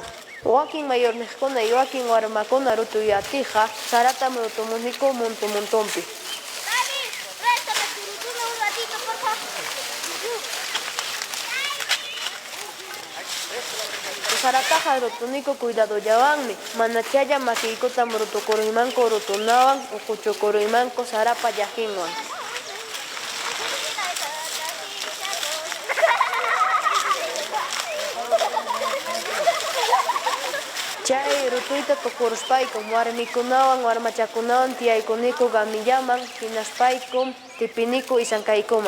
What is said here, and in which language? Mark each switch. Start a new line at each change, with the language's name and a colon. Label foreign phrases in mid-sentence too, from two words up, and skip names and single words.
Quechua: Wakin mayorniqkuna y wakin warmakuna rutuyatiqa saratam rutumuniku muntumpi.
Spanish: Dani, préstame tu rutuna un ratito, por favor.
Quechua: Sarataqa rutuniku cuidadollawanmi, mana chaya makiykutam rutukuruymanku rutunawan, ukuchukuruymanku sarapa llaqinwan. Chay rutuyta tukuruspaykum warmikunawan warmachakunawan tiyaykuniku gamillaman, hinaspaykum tipiniku isanqaykuman.